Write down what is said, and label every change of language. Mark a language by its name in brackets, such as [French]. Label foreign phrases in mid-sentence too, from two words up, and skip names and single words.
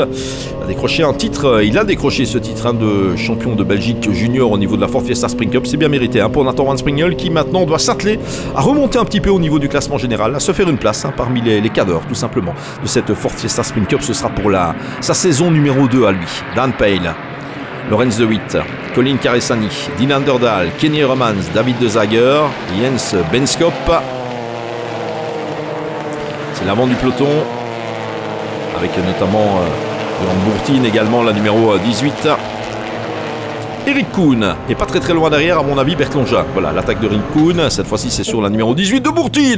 [French] Il a décroché un titre, il a décroché ce titre de champion de Belgique junior au niveau de la Ford Fiesta Sprint Cup. C'est bien mérité pour Nathan Van Springel qui maintenant doit s'atteler à remonter un petit peu au niveau du classement général, à se faire une place parmi les cadres tout simplement de cette Ford Fiesta Sprint Cup. Ce sera pour sa saison numéro 2 à lui. Dan Pale, Lorenz de Witt, Colin Caressani, Dylan Derdal, Kenny Hermans, David de Zager, Jens Benskop. C'est l'avant du peloton, avec notamment Johan Bourtine également, la numéro 18. Eric Koen est pas très loin derrière à mon avis Bertlangin. Voilà l'attaque de Eric Koen, cette fois-ci c'est sur la numéro 18 de Bourtine.